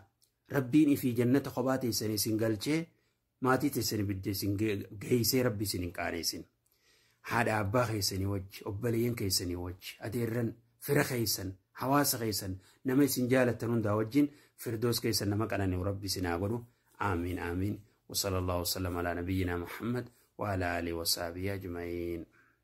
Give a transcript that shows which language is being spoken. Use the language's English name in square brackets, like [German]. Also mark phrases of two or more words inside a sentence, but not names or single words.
[Oromo] Rabbiin ifii jannata kophaa teessanii isin galchee maatii teessanii biddee isin geessee rabbi isin hin qaaneessin. Haadha abbaa keessanii wajji obboleeyyan keessanii wajji adeerran fira keessan hawaasa keessan nama isin jaalattan hundaa wajjin firdoos keessan nama qananiisu rabbi isin haa godhu. Aamiin aamiin. [Arabic] وصلى الله وسلم على نبينا محمد وعلى آله وصحبه أجمعين.